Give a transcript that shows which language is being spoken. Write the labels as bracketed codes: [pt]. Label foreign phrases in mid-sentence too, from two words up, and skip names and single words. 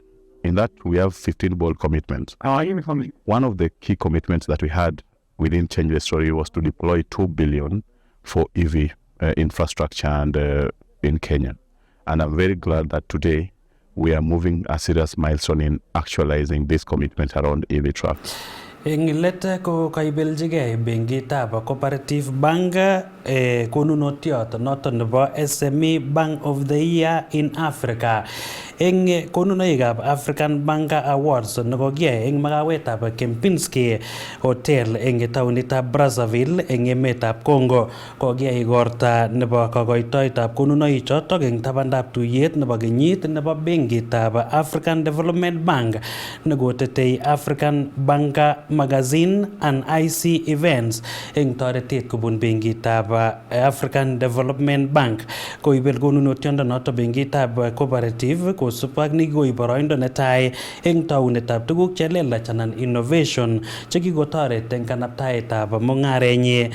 [en] In that, we have 15 bold commitments. One of the key commitments that we had within Change the Story was to deploy 2 billion for EV infrastructure and in Kenya. And I'm very glad that today we are moving a serious milestone in actualizing this commitment around EV trucks. [kln] Eng let ko kaibeljigei benkitab Cooperative Bank konunotiot noton nebo SME Bank of the Year in Africa. Eng konunoikab African Bank Awards nekokiyai eng makawetab Kempinski Hotel eng taonitab Brazzaville eng emetab Congo, kokiyai igorta nebo kokoitoetab konunoichotok eng tabandab tuyet nebo kenyit nebo benkitab African Development Bank nekotetei African Bank Magazine and IC Events eng toretet kobun benkitab African Development Bank. Koibel konunotiondo noto benkitab Cooperative kosubkei ak nikikoib boroindo netai eng taunetab tuguk chelelach anan innovation chekikotoret eng kanaptaetab mung'arenyi.